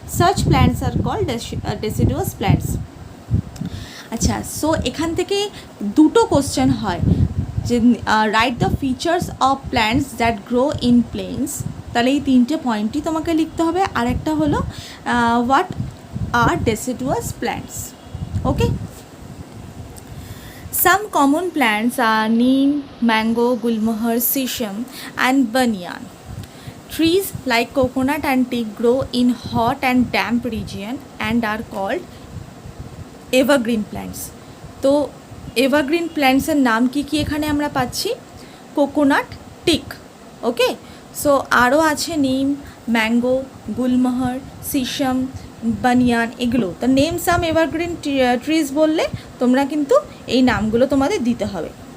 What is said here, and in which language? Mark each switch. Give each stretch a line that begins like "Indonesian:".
English: Such plants are called deciduous plants. আচ্ছা, so
Bangla: এখান থেকে দুটো কোশ্চেন হয় যে
English: Write the features of plants that grow in plains.
Bangla: তাহলে এই তিনটে পয়েন্টই তোমাকে লিখতে হবে। আর একটা হলো
English: What are deciduous plants. Okay, some common plants are neem, mango, gulmohar, sisam and banyan. Trees like coconut and teak grow in hot and damp region and are called evergreen plants.
Bangla: তো evergreen plants এর নাম কি কি এখানে আমরা পাচ্ছি, coconut, tick. ওকে, so আরও আছে নিম, ম্যাঙ্গো, গুলমোহর, সিসাম, বানিয়ান, এগুলো। তো
English: name some evergreen trees
Bangla: বললে তোমরা কিন্তু এই নামগুলো তোমাদের দিতে হবে।